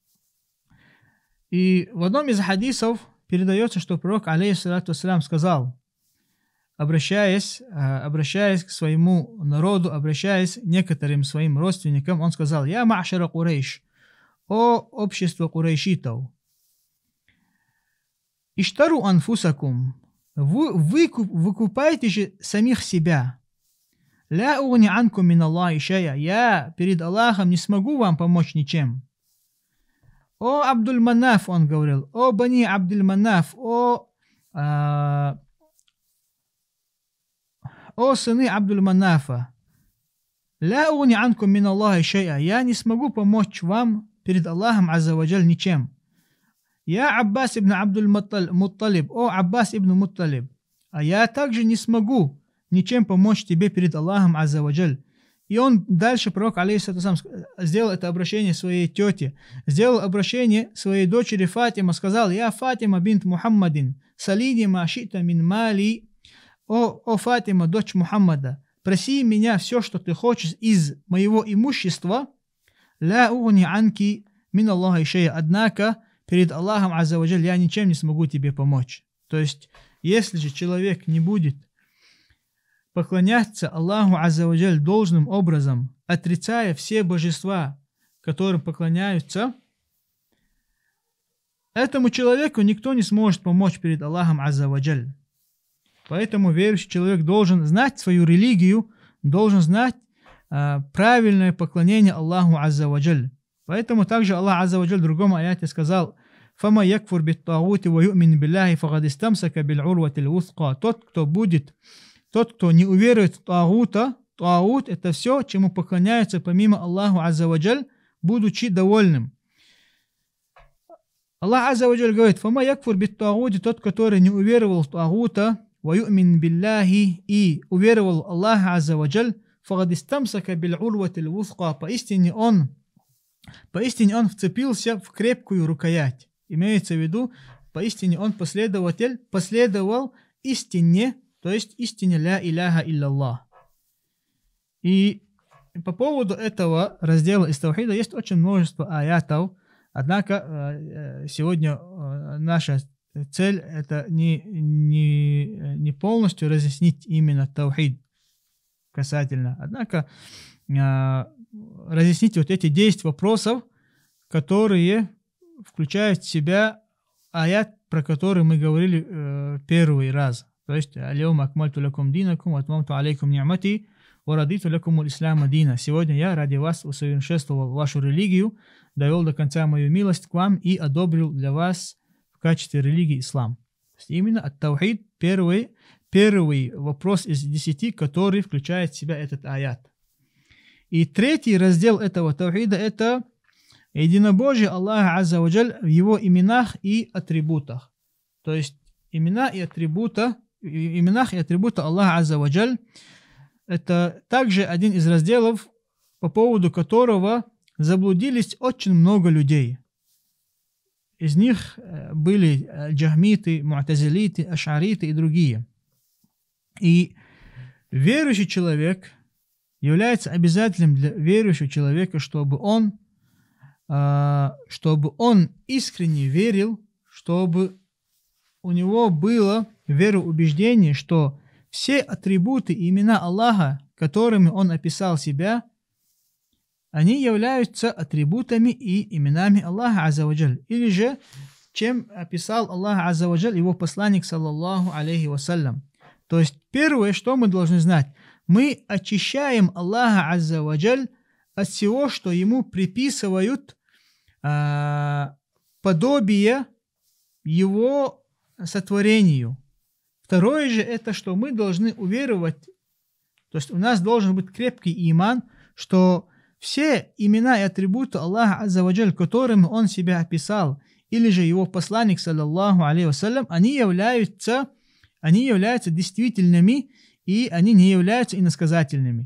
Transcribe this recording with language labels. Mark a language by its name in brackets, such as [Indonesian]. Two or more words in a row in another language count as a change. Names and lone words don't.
[Russian] И в одном из хадисов передается, что пророк, алейхиссалату вассалям, сказал, обращаясь к своему народу, обращаясь к некоторым своим родственникам, он сказал: [Arabic] «يا معشر قريش, [Russian] о общество курейшитов, [Arabic] اشتروا أنفسكم, [Russian] выкупайте же самих себя. [Arabic] لا أغني عنكم من الله شيئا, [Russian] я перед Аллахом не смогу вам помочь ничем. О Абдуль-Манаф», он говорил, [Arabic] «о Бани Абдуль-Манаф, [Russian] о сыны Абдуль-Манафа, [Arabic] لا أغني عنكم من الله شيئا, [Russian] я не смогу помочь вам перед Аллахом [Arabic] عز وجل [Russian] ничем. Я Аббас ибн Абдуль-Мутталиб, о Аббас ибн Мутталиб, а я также не смогу ничем помочь тебе перед Аллахом [Arabic] عز وجل». [Russian] И он дальше, пророк, алейхиссалям, сделал это обращение своей тете, сделал обращение своей дочери Фатима, сказал: [Arabic] «يا فاطمة بنت محمد سليني ما شئت من مالي». [Russian] О Фатима, дочь Мухаммада, проси меня все, что ты хочешь из моего имущества. [Arabic] لا أغني عنك من الله شيئا, [Russian] однако перед Аллахом [Arabic] عز وجل [Russian] я ничем не смогу тебе помочь. То есть, если же человек не будет поклоняться Аллаху [Arabic] عز وجل [Russian] должным образом, отрицая все божества, которым поклоняются, этому человеку никто не сможет помочь перед Аллахом [Arabic] عز وجل. [Russian] Поэтому верующий человек должен знать свою религию, должен знать правильное поклонение Аллаху [Arabic] عز وجل. [Russian] Поэтому также Аллах [Arabic] عز وجل [Russian] в другом аяте сказал: [Arabic] «فمن يكفر بالطاغوت ويؤمن بالله فقد استمسك بالعروة الوثقى». [Russian] Тот, кто не уверует в тагута, тагут — это все, чему поклоняются помимо Аллаху [Arabic] عز وجل, [Russian] будучи довольным. Аллах [Arabic] عز وجل [Russian] говорит: [Arabic] «فمن يكفر بالطاغوت», [Russian] тот, который не уверовал в тагута, [Arabic] ويؤمن بالله, [Russian] и уверовал в Аллаха [Arabic] عز وجل، فقد استمسك بالعروة الوثقى, [Russian] поистине он вцепился в крепкую рукоять. Имеется в виду, поистине он последовал истине, то есть истине [Arabic] لا إله إلا الله. [Russian] И по поводу этого раздела из Таухида есть очень множество аятов, однако сегодня наша цель — это не полностью разъяснить именно Таухид касательно, однако разъяснить вот эти 10 вопросов, которые включают в себя аят, про который мы говорили первый раз. То есть [Arabic] «اليوم أكملت لكم دينكم، أتممت عليكم نعمتي، ورضيت لكم الإسلام دينا». [Russian] Сегодня я ради вас усовершенствовал вашу религию, довел до конца мою милость к вам и одобрил для вас в качестве религии ислам. То есть именно ат-таухид — первый вопрос из 10, который включает в себя этот аят. И третий раздел этого таухида — это единобожие Аллаха [Arabic] عز وجل [Russian] в его именах и атрибутах. То есть именах и атрибута Аллаха [Arabic] عز وجل — [Russian] это также один из разделов, по поводу которого заблудились очень много людей. Из них были джахмиты, му'тазилиты, аш'ариты и другие. И верующий человек, является обязательным для верующего человека, чтобы он искренне верил, чтобы у него было вероубеждение, что все атрибуты и имена Аллаха, которыми он описал себя, они являются атрибутами и именами Аллаха [Arabic] عز وجل. [Russian] Или же, чем описал Аллах [Arabic] عز وجل [Russian] его посланник, [Arabic] صلى الله عليه وسلم. [Russian] То есть первое, что мы должны знать, мы очищаем Аллаха [Arabic] عز وجل [Russian] от всего, что ему приписывают подобие его сотворению. Второе же, это что мы должны уверовать, то есть у нас должен быть крепкий иман, что все имена и атрибуты Аллаха [Arabic] عز وجل, [Russian] которыми Он себя описал, или же Его посланник, [Arabic] صلى الله عليه وسلم, [Russian] они являются действительными, и они не являются иносказательными.